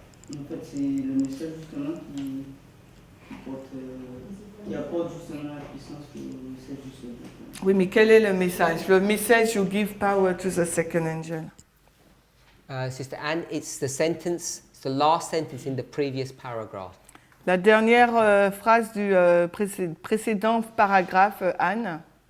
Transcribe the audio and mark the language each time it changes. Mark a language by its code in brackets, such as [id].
[fr] En fait, c'est le message justement qui apporte justement la puissance du message du second. Oui, mais quel est le message? Le message [en] you give power to the second angel. Sister Anne, it's the last sentence in the previous paragraph. [fr] La dernière phrase du précédent paragraphe, Anne.